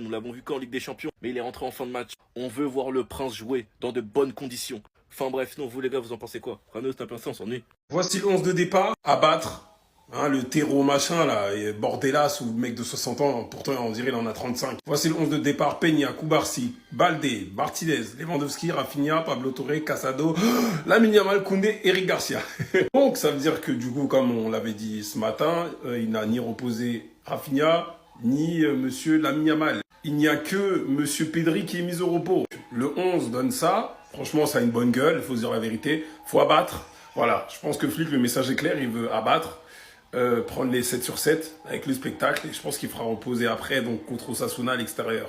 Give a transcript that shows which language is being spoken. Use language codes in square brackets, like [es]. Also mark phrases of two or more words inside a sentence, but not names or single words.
[fr] Nous l'avons vu qu'en Ligue des Champions, mais il est rentré en fin de match. On veut voir le Prince jouer dans de bonnes conditions. Enfin bref, sinon vous les gars, vous en pensez quoi? Rano, c'est un peu ça, on s'ennuie. Voici le 11 de départ à battre. Hein, le terreau machin là, et Bordelas ou le mec de 60 ans, pourtant on dirait il en a 35. Voici le 11 de départ, Peña, Kubarsi, Balde, Martinez, Lewandowski, Rafinha, Pablo Torre, Casado, Lamine Yamal, Koundé, Eric Garcia. Donc ça veut dire que du coup, comme on l'avait dit ce matin, il n'a ni reposé Rafinha, ni monsieur Lamine Yamal. Il n'y a que monsieur Pedri qui est mis au repos. Le 11 donne ça, franchement ça a une bonne gueule, il faut se dire la vérité, faut abattre. Voilà, je pense que Flick, le message est clair, il veut abattre. Prendre les 7 sur 7 avec le spectacle et je pense qu'il fera reposer après donc contre Osasuna à l'extérieur.